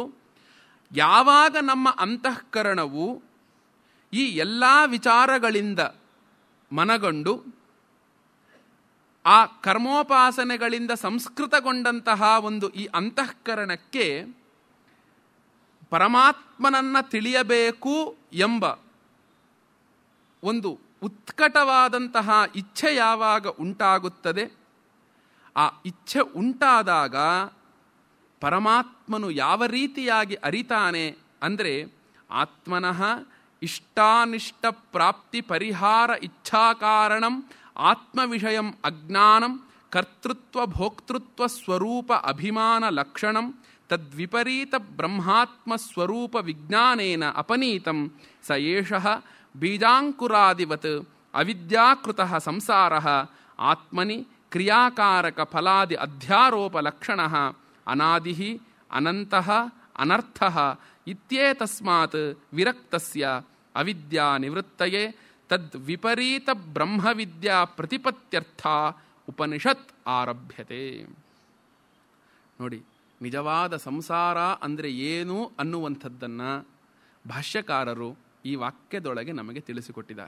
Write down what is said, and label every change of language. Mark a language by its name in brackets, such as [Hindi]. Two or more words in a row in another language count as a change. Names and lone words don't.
[Kannada] ಯಾವಾಗ ನಮ್ಮ ಅಂತಃಕರಣವು ಈ ಎಲ್ಲ ವಿಚಾರಗಳಿಂದ ಮನಗಂಡು ಆ ಕರ್ಮೋಪಾಸನೆಗಳಿಂದ ಸಂಸ್ಕೃತಗೊಂಡಂತಹ ಒಂದು ಈ ಅಂತಃಕರಣಕ್ಕೆ ಪರಮಾತ್ಮನನ್ನು ತಿಳಿಯಬೇಕು ಎಂಬ ಒಂದು ಉತ್ಕಟವಾದಂತಹ ಇಚ್ಛೆ ಯಾವಾಗ ಉಂಟಾಗುತ್ತದೆ, ಆ ಇಚ್ಛೆ ಉಂಟಾದಾಗ ಪರಮಾತ್ಮನು ಯಾವ ರೀತಿಯಾಗಿ ಅರಿತಾನೆ ಅಂದರೆ, [Sanskrit] ಆತ್ಮನಃ ಇಷ್ಟಾನಿಷ್ಟ ಪ್ರಾಪ್ತಿ ಪರಿಹಾರ ಇಚ್ಛಾಕಾರಣಂ ಆತ್ಮವಿಷಯಂ ಅಜ್ಞಾನಂ ಕರ್ತೃತ್ವ ಭೋಕ್ತೃತ್ವ ಸ್ವರೂಪ ಅಭಿಮಾನ ಲಕ್ಷಣಂ ತದ್ವಿಪರೀತ ಬ್ರಹ್ಮಾತ್ಮ ಸ್ವರೂಪ ವಿಜ್ಞಾನೇನ ಅಪನೀತಂ ಸ ಏಷಃ ಬೀಜಾಂಕುರಾದಿವತ್ ಅವಿದ್ಯಾಕೃತಃ ಸಂಸಾರಃ ಆತ್ಮನಿ ಕ್ರಿಯಾಕಾರಕ ಫಲಾದಿ ಅಧ್ಯಾರೋಪ ಲಕ್ಷಣಃ ಅನಾದಿಃ ಅನಂತಃ ಅನರ್ಥಃ ಇತ್ಯೇತಸ್ಮಾತ್ ವಿರಕ್ತಸ್ಯ ಅವಿದ್ಯಾ ನಿವೃತ್ತಯೇ ತದ್ ವಿಪರೀತ ಬ್ರಹ್ಮವಿದ್ಯಾ ಪ್ರತಿಪತ್ಯರ್ಥ ಉಪನಿಷತ್ ಆರಭ್ಯತೆ. [Kannada] ನೋಡಿ, ನಿಜವಾದ ಸಂಸಾರ ಅಂದರೆ ಏನು ಅನ್ನುವಂಥದ್ದನ್ನು ಭಾಷ್ಯಕಾರರು ಈ ವಾಕ್ಯದೊಳಗೆ ನಮಗೆ ತಿಳಿಸಿಕೊಟ್ಟಿದ್ದಾರೆ.